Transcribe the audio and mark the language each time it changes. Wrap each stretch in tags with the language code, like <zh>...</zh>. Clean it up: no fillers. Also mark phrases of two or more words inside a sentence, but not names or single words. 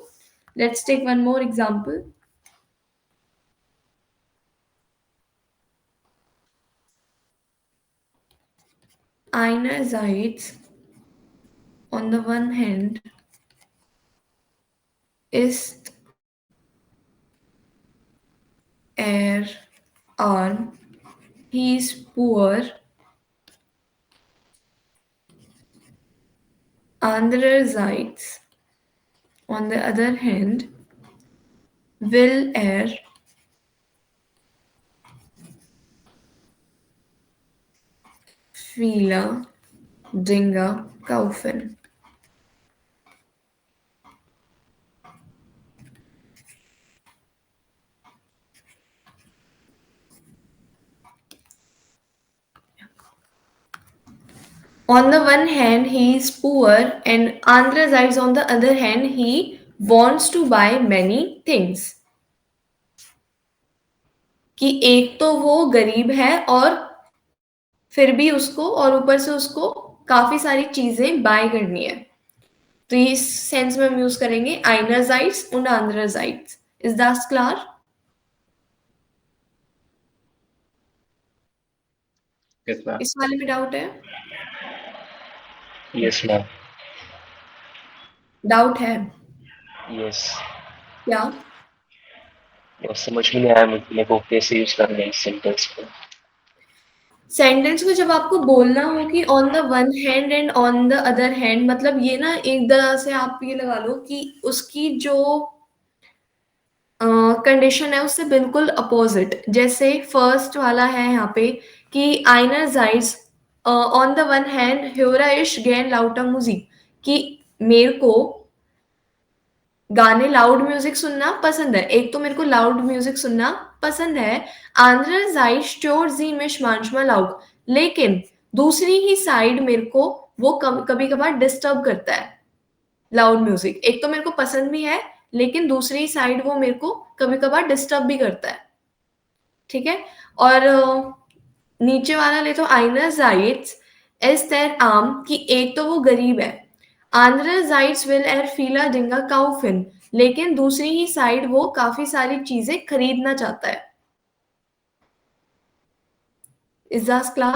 <en>Let's take one more example. Einerseits, on the one hand,</en> <de>ist er arm,</de> <en>he is poor.</en> <de>Andererseits,</de> <en>on the other hand,</en> <de>will er viele Dinge kaufen.</de> <en>On the one hand, he is poor, and andererseits, on the other hand, he wants to buy many things.</en> <hi>कि एक तो वो गरीब है और फिर भी उसको और ऊपर से उसको काफी सारी चीजें बाय करनी है. तो इस सेंस में हम यूज करेंगे</hi> <de>einerseits und andererseits.</de> <en>Is that klar? Yes, ma'am.</en> <hi>इस वाले में डाउट है?</hi> <en>Yes, ma'am.</en> <hi>डाउट है</hi> <en>Yes.</en> <hi>क्या? और समझ में नहीं आया मेरे को कैसे यूज करना है इस सेंटेंस को. सेंटेंस को जब आपको बोलना हो कि</hi> <en>on the one hand and on the other hand,</en> <hi>मतलब ये ना एक तरह से आप ये लगा लो कि उसकी जो कंडीशन है उससे बिल्कुल अपोजिट. जैसे फर्स्ट वाला है यहाँ पे कि einerseits</hi> <en>on the one hand</en> <de>höre ich gern lauter Musik,</de> <hi>कि मेरे को गाने</hi> <en>loud music</en> <hi>सुनना पसंद है. एक तो मेरे को</hi> <en>loud music</en> <hi>सुनना पसंद है.</hi> <de>andererseits stört sie mich manchmal auch,</de> <hi>लेकिन दूसरी ही साइड मेरे को वो कभी कभार डिस्टर्ब करता है.</hi> <en>loud music</en> <hi>एक तो मेरे को पसंद भी है, लेकिन दूसरी साइड वो मेरे को कभी कभार डिस्टर्ब भी करता है. ठीक है. और नीचे वाला ले तो</hi> <de>einerseits ist er arm,</de> <hi>कि एक तो वो गरीब है.</hi> <de>andererseits will er viele Dinge kaufen,</de> <hi>लेकिन दूसरी ही साइड वो काफी सारी चीजें खरीदना चाहता है.</hi> <en>Is that klar?</en>